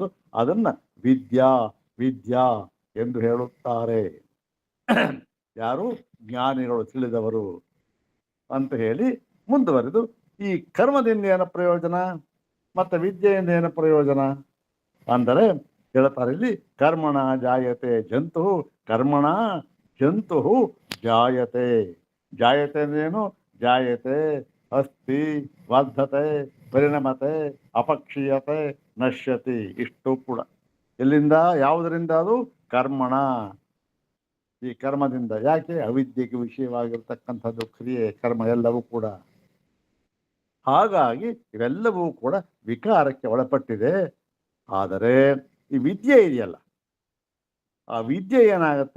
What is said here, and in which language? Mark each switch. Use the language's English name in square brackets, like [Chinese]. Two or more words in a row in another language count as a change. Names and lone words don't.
[Kannada] ಅದನ್ನು ವಿದ್ಯಾ ಎಂದು ಹೇಳುತ್ತಾರೆ. ಯಾರು? ಜ್ಞಾನಿಗಳು, ತಿಳಿದವರು ಅಂತ ಹೇಳಿ ಮುಂದುವರೆದು ಈ ಕರ್ಮದಿಂದ ಏನು ಪ್ರಯೋಜನ ಮತ್ತು ವಿದ್ಯೆಯಿಂದ ಏನು ಪ್ರಯೋಜನ ಅಂದರೆ ಹೇಳ್ತಾರೆ ಇಲ್ಲಿ, [Sanskrit] ಕರ್ಮಣ ಜಾಯತೆ ಜಂತು, ಕರ್ಮಣ ಜಂತು ಜಾಯತೆ. [Kannada] ಜಾಯತೆ ಅಂದ್ರೇನು? [Sanskrit] ಜಾಯತೆ, ಅಸ್ತಿ, ವರ್ಧತೆ, ಪರಿಣಮತೆ, ಅಪಕ್ಷೀಯತೆ, ನಶ್ಯತಿ. [Kannada] ಇಷ್ಟು ಕೂಡ ಎಲ್ಲಿಂದ, ಯಾವುದರಿಂದ? ಅದು ಕರ್ಮಣ, ಈ ಕರ್ಮದಿಂದ. ಯಾಕೆ? ಅವಿದ್ಯೆಗೆ ವಿಷಯವಾಗಿರ್ತಕ್ಕಂಥದ್ದು ಕ್ರಿಯೆ, ಕರ್ಮ ಎಲ್ಲವೂ ಕೂಡ. ಹಾಗಾಗಿ ಇವೆಲ್ಲವೂ ಕೂಡ ವಿಕಾರಕ್ಕೆ ಒಳಪಟ್ಟಿದೆ. ಆದರೆ ಈ ವಿದ್ಯೆ ಇದೆಯಲ್ಲ, ಆ ವಿದ್ಯೆ ಏನಾಗುತ್ತೆ?